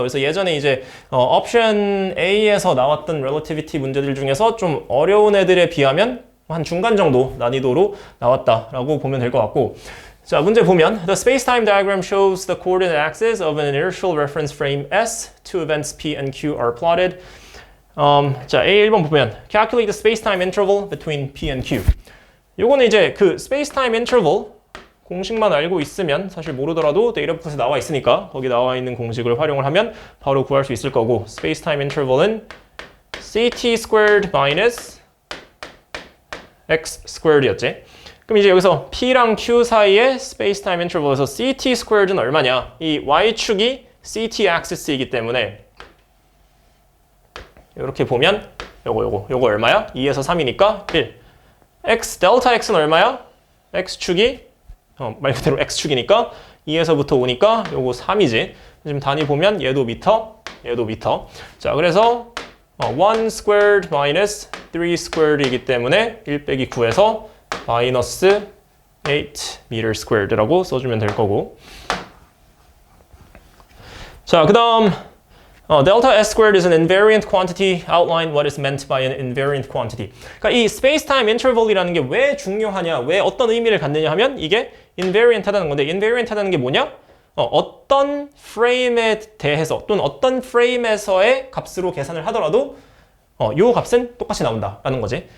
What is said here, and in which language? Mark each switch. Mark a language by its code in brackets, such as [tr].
[ko] 그래서 예전에 이제 옵션 A에서 나왔던 relativity 문제들 중에서 좀 어려운 애들에 비하면 한 중간 정도 난이도로 나왔다라고 보면 될 것 같고, 자, 문제 보면 [en] The space-time diagram shows the coordinate axes of an inertial reference frame S. Two events P and Q are plotted. [ko] 자, A 1번 보면 [en] Calculate the space-time interval between P and Q. [ko] 요거는 이제 그 space-time interval 공식만 알고 있으면, 사실 모르더라도 데이터북에 나와 있으니까 거기 나와 있는 공식을 활용을 하면 바로 구할 수 있을 거고, space-time interval은 ct squared minus x squared이었지. 그럼 이제 여기서 P랑 Q 사이의 space-time interval에서 ct squared는 얼마냐? 이 y축이 ct axis이기 때문에 이렇게 보면 요거 얼마야? 2에서 3이니까 1. x 델타 x는 얼마야? x축이 말 그대로 x축이니까 2에서부터 오니까 요거 3이지. 지금 단위 보면 얘도 미터, 얘도 미터. 자, 그래서 1 squared minus 3 squared이기 때문에 1 빼기 9에서 마이너스 8 meter squared라고 써주면 될 거고. 자, 그 다음 [en] delta s squared is an invariant quantity. Outline what is meant by an invariant quantity. [ko] 그러니까 이 space-time interval이라는 게 왜 중요하냐, 왜 어떤 의미를 갖느냐 하면 이게 invariant 하다는 건데, invariant 하다는 게 뭐냐? 어떤 프레임에 대해서 또는 어떤 프레임에서의 값으로 계산을 하더라도 요 값은 똑같이 나온다라는 거지.